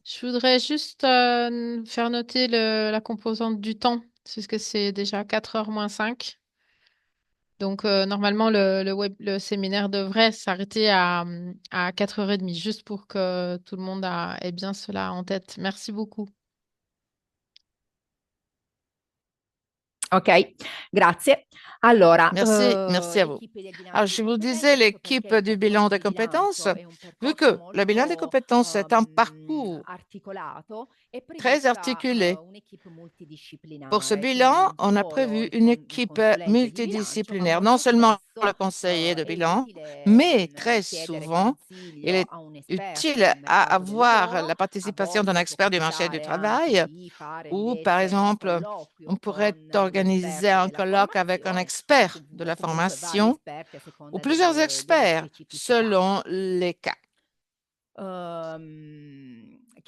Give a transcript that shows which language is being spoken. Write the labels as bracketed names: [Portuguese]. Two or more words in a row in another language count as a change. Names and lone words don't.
[French] je voudrais juste faire noter la composante du temps, puisque c'est déjà 4h moins 5. Donc, normalement, le séminaire devrait s'arrêter à 4h30, juste pour que tout le monde ait bien cela en tête. Merci beaucoup. [Italian] Ok, grazie. Allora, [French] Merci à vous. Alors, je vous disais, l'équipe du bilan des compétences, vu que le bilan des compétences est un parcours très articulé. Pour ce bilan, on a prévu une équipe multidisciplinaire, non seulement le conseiller de bilan, mais très souvent, il est utile à avoir la participation d'un expert du marché du travail ou, par exemple, on pourrait organiser un colloque avec un expert de la formation ou plusieurs experts selon les cas.